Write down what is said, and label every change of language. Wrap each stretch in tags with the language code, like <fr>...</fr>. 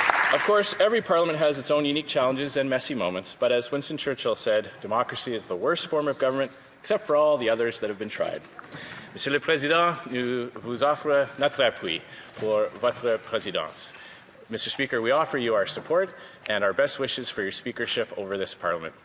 <en>Of course, every parliament has its own unique challenges and messy moments, but as Winston Churchill said, democracy is the worst form of government, except for all the others that have been tried.</en> <fr>Monsieur le Président, nous vous offrons notre appui pour votre présidence.</fr> <en>Mr. Speaker, we offer you our support and our best wishes for your speakership over this parliament.</en>